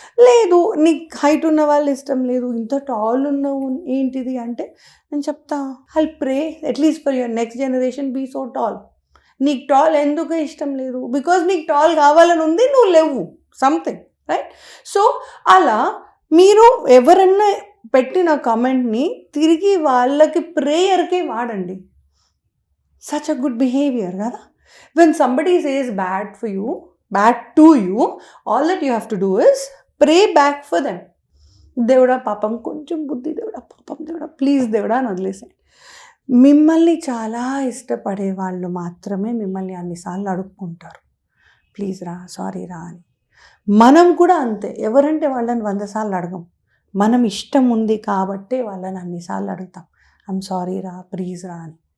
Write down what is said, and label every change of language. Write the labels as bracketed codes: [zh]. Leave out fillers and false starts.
[te] లేదు నీకు హైట్ ఉన్న వాళ్ళు ఇష్టం లేదు, ఇంత టాల్ ఉన్నావు ఏంటిది అంటే నేను చెప్తా, [en] I pray at least for your next generation be so tall. [te] నీకు టాల్ ఎందుకు ఇష్టం లేదు? బికాజ్ నీకు టాల్ కావాలని ఉంది, నువ్వు లేవు సంథింగ్, రైట్? సో అలా మీరు ఎవరన్నా పెట్టిన కామెంట్ని తిరిగి వాళ్ళకి ప్రేయర్కే వాడండి. [en] Such a good behaviour కదా. When somebody says bad to you, all that you have to do is pray back for them. [te] దేవుడా పాపం కొంచెం బుద్ధి, దేవుడా పాపం, దేవుడా ప్లీజ్ దేవుడా అని వదిలేసాయి. మిమ్మల్ని చాలా ఇష్టపడే వాళ్ళు మాత్రమే మిమ్మల్ని అన్నిసార్లు అడుక్కుంటారు, ప్లీజ్ రా, సారీ రా అని. మనం కూడా అంతే, ఎవరంటే వాళ్ళని 100 సార్లు అడగం. మనం ఇష్టం ఉంది కాబట్టే వాళ్ళని అన్నిసార్లు అడుగుతాం, ఐమ్ సారీ రా, ప్లీజ్ రా అని.